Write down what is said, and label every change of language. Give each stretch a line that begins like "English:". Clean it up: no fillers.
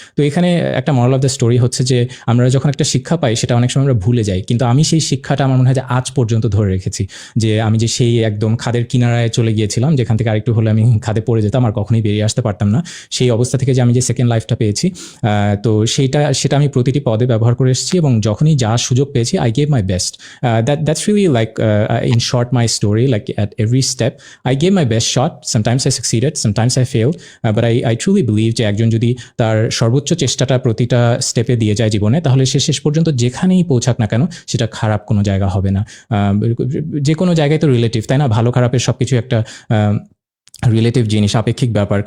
Bangla: তো এখানে একটা মরাল অফ দ্য স্টোরি হচ্ছে যে আমরা যখন একটা শিক্ষা পাই সেটা অনেক সময় আমরা ভুলে যাই, কিন্তু আমি সেই শিক্ষাটা আমার মনে হয় যে আজ পর্যন্ত ধরে রেখেছি। যে আমি যে সেই একদম খাদের কিনারায় চলে গিয়েছিলাম, যেখান থেকে আরেকটু হলে আমি খাদে পড়ে যেতাম, আর কখনোই বেরিয়ে আসতে পারতাম না, সেই অবস্থা থেকে যে আমি যে সেকেন্ড লাইফটা পেয়েছি, তো সেটা আমি প্রতিটি পদে ব্যবহার করে এসেছি, এবং যখনই যা সুযোগ পেয়েছি
English: I gave my best. That's really like in short my story, like at every step I gave my best shot. Sometimes I succeeded, sometimes I failed, but I truly believe
Bangla: যে একজন যদি তার সর্বোচ্চ চেষ্টাটা প্রতিটা স্টেপে দিয়ে যায় জীবনে, তাহলে সে শেষ পর্যন্ত যেখানেই পৌঁছাক না কেন সেটা খারাপ কোনো জায়গা হবে না। যে কোনো জায়গায় তো রিলেটিভ, তাই না? ভালো খারাপের সবকিছু একটা রিলেটিভ জিনিস, আপেক্ষিক ব্যাপার।